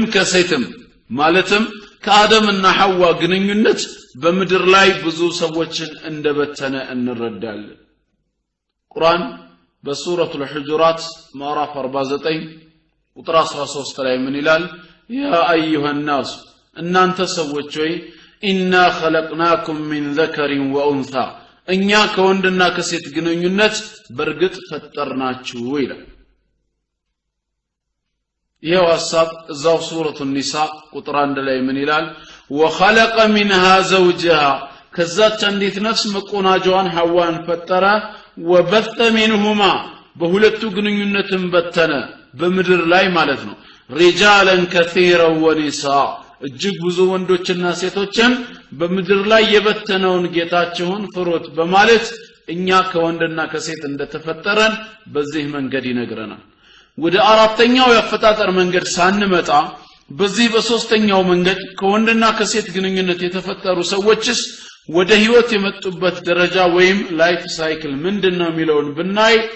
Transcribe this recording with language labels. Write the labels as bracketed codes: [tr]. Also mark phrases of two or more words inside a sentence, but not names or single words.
[am] ከሴትም ማለትም ከአደምና ሐዋ ግንኙነት በምድር ላይ ብዙ ሰዎችን እንደበተነ እንረዳለን ቁርአን በሱረቱል ሁጁራት ምዕራፍ 49 ቁጥር 13 ላይ ምን ይላል [ar] يا أيها الناس [am] እናንተ ሰዎች ሆይ [ar] إنا خلقناكم من ذكر وانثى [am] እኛ ከወንድና ከሴት ግንኙነት በርግጥ ፈጠርናችሁ ይላል ይሄው ሐሳብ እዛው ሱረቱን ኒሳ ቁጥር 1 ላይ ምን ይላል [ar] وخلق منها زوجها [am] ከዛች አንዲት ነፍስ መቆናጃዋን ሐዋን ፈጠረ [ar] وبث منهما [am] በሁለቱ ግንኙነትም በተነ በምድር ላይ ማለት ነው [ar] رجالا كثيرا [am] ونساء እጅግ ብዙ ወንዶችና ሴቶችን በምድር ላይ የበተነውን ጌታችሁን ፍሩት በማለት እኛ ከወንድና ከሴት እንደተፈጠረን በዚህ መንገድ ይነግረናል ወደ አራተኛው ያፈጣጠር መንገድ ሳንመጣ በዚህ በሶስተኛው መንገድ ከወንድና ከሴት ግንኙነት የተፈጠሩ ሰዎችስ ወደ ህይወት የመጡበት ደረጃ ወይም [en] life cycle [am] ምንድነው የሚለውን ብናይ